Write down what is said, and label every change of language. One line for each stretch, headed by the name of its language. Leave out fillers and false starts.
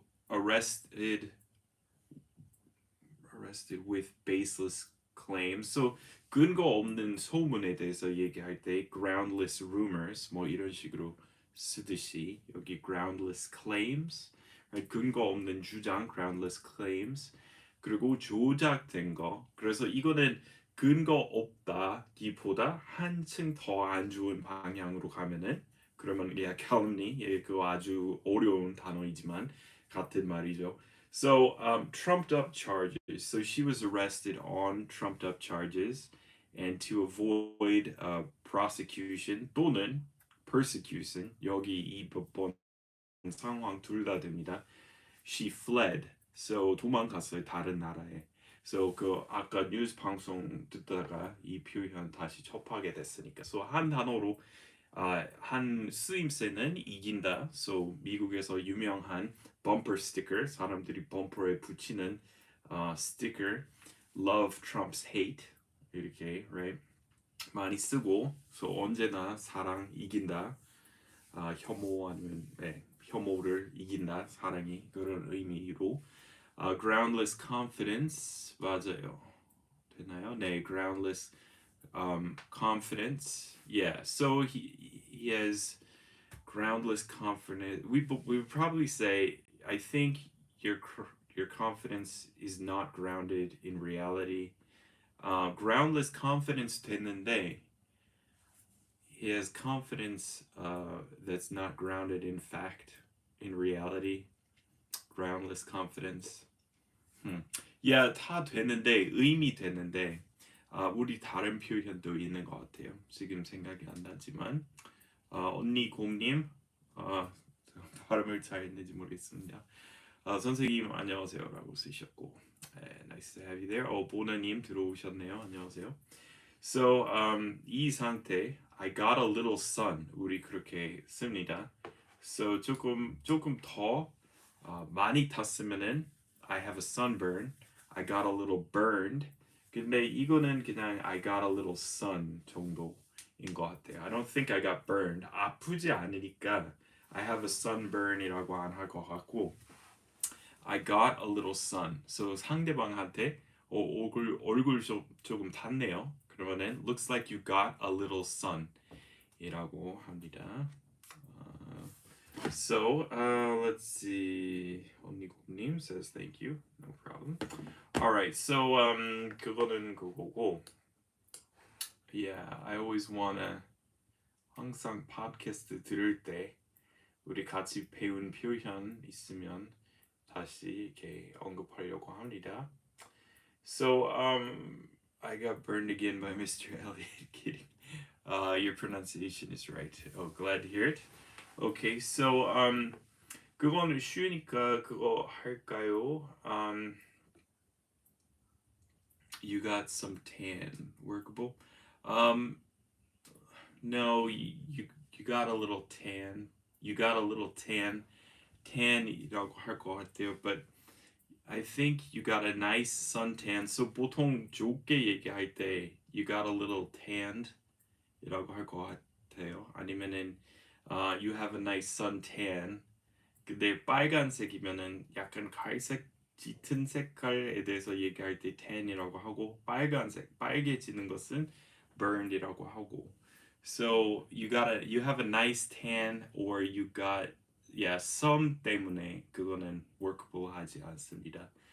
English: Arrested with baseless claims.
Korean: 근거 없는 소문에 대해서 얘기할 때
English: groundless rumors
Korean: 뭐 이런 식으로 쓰듯이 여기
English: groundless claims,
Korean: 근거 없는 주장 groundless claims, 그리고 조작된 거. 그래서 이거는 근거 없다기보다 한층 더 안 좋은 방향으로 가면은 그러면 calumny 예, 그거 아주 어려운 단어이지만 같은 말이죠.
English: So trumped up charges. So she was arrested on trumped up charges, and to avoid prosecution
Korean: 또는
English: persecution
Korean: 여기 이 번 상황 둘 다 됩니다.
English: She fled.
Korean: So 도망갔어요 다른 나라에. So 그 아까 뉴스 방송 듣다가 이 표현 다시 접하게 됐으니까. So 한 단어로 한 쓰임새는 이긴다. So 미국에서 유명한 범퍼 스티커 사람들이 범퍼에 붙이는 스티커
English: Love trumps hate
Korean: 이렇게 right 많이 쓰고 so 언제나 사랑 이긴다. 혐오 아니면 네, 혐오를 이긴다 사랑이 그런 의미로
English: groundless confidence
Korean: 맞아요 되나요? 네
English: groundless confidence yeah so he has groundless confidence we would probably say I think your confidence is not grounded in reality groundless confidence
Korean: 됐는데
English: he has confidence that's not grounded in fact, in reality. Groundless confidence. Yeah,
Korean: 다 되는데 의미 되는데 우리 다른 표현도 있는 것 같아요. 지금 생각이 안 나지만 언니 곰님 발음을 잘 했는지 모르겠습니다. 선생님 안녕하세요라고 쓰셨고
English: nice to have you there.
Korean: 보나님 들어오셨네요. 안녕하세요.
English: So
Korean: 이 상태
English: I got a little sun
Korean: 우리 그렇게 씁니다. So 조금 더 많이 탔으면은
English: I have a sunburn. I got a little burned.
Korean: 근데 이거는 그냥
English: I got a little sun
Korean: 정도인 것 같아요.
English: I don't think I got burned.
Korean: 아프지 않으니까
English: I have a sunburn이라고
Korean: 안 할 것 같고
English: I got a little sun.
Korean: So 상대방한테 얼굴 조금 탔네요. 그러면은
English: looks like you got a little sun
Korean: 이라고 합니다.
English: So let's see. 언니곰님 says thank you. No problem. Alright, so
Korean: 그거는 그거고.
English: Yeah, I always wanna
Korean: 항상 팟캐스트 들을 때 우리 같이 배운 표현 있으면 다시 이렇게 언급하려고 합니다.
English: So I got burned again by Mr. Elliot. Kidding. Your pronunciation is right. Oh, glad to hear it. Okay, so
Korean: 그거는 쉬우니까 그거 할까요?
English: You got some tan. Workable. No, you got a little tan. You got a little tan.
Korean: Tan이라고 할 것 같아요.
English: But I think you got a nice suntan.
Korean: So 보통 좋게 얘기할 때
English: you got a little tanned
Korean: 이라고 할 것 같아요. 아니면은
English: you have a nice suntan.
Korean: 근데 빨간색이면은 약간 갈색 짙은 색깔에 대해서 얘기할 때 tan이라고 하고 빨간색 빨개지는 것은
English: burned
Korean: 이라고 하고.
English: So you have a nice tan or you got yeah, some
Korean: 때문에 그거는
English: workable
Korean: 하지 않습니다.